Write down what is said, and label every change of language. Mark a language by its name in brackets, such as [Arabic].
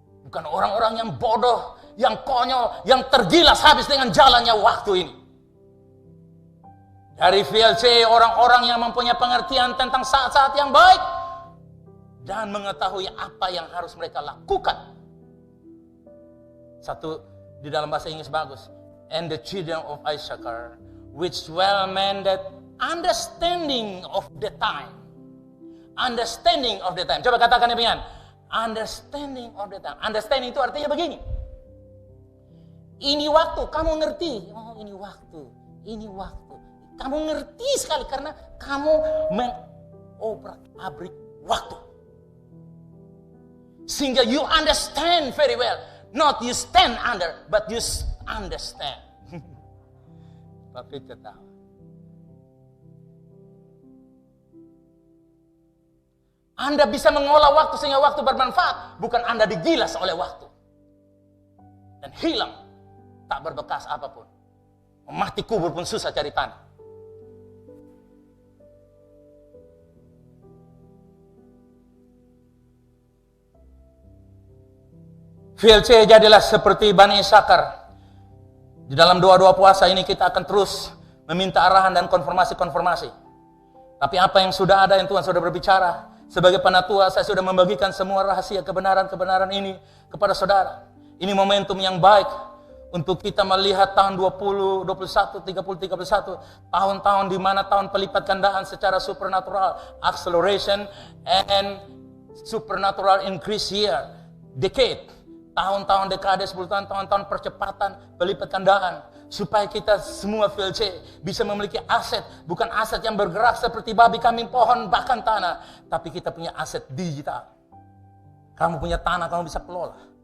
[Indonesian] Bukan orang-orang yang bodoh, yang konyol, yang tergilas habis dengan jalannya waktu ini. Dari VLC, orang-orang yang mempunyai pengertian tentang saat-saat yang baik dan mengetahui apa yang harus mereka lakukan. Satu di dalam bahasa Inggris bagus. [English] And the children of Issachar, which well meant that understanding of the time. Understanding of the time. [Indonesian] Coba katakan demikian. [English] Understanding of the time. [Indonesian] Understanding itu artinya begini. Ini waktu, kamu ngerti. Oh, ini waktu. Ini waktu. Kamu ngerti sekali karena kamu mengobrak-abrik waktu. Sehingga [English] you understand very well. Not you stand under, but you understand. [Indonesian] Tapi ketawa. Anda bisa mengolah waktu sehingga waktu bermanfaat. Bukan Anda digilas oleh waktu. Dan hilang. Tak berbekas apapun. Mati kubur pun susah cari tanah. VLC jadilah seperti Bani Isakar. Di dalam doa-doa puasa ini kita akan terus meminta arahan dan konfirmasi-konfirmasi. Tapi apa yang sudah ada yang Tuhan sudah berbicara. Sebagai penatua saya sudah membagikan semua rahasia kebenaran-kebenaran ini kepada saudara. Ini momentum yang baik untuk kita melihat tahun 20, 21, 30, 31. Tahun-tahun di mana tahun pelipat gandaan secara supernatural. [English] Acceleration and supernatural increase year. Decade. [Indonesian] Tahun-tahun dekade, 10 tahun percepatan, pelipat gandaan. Supaya kita semua VLC bisa memiliki aset. Bukan aset yang bergerak seperti babi, kambing, pohon, bahkan tanah. Tapi kita punya aset digital. Kamu punya tanah, kamu bisa kelola.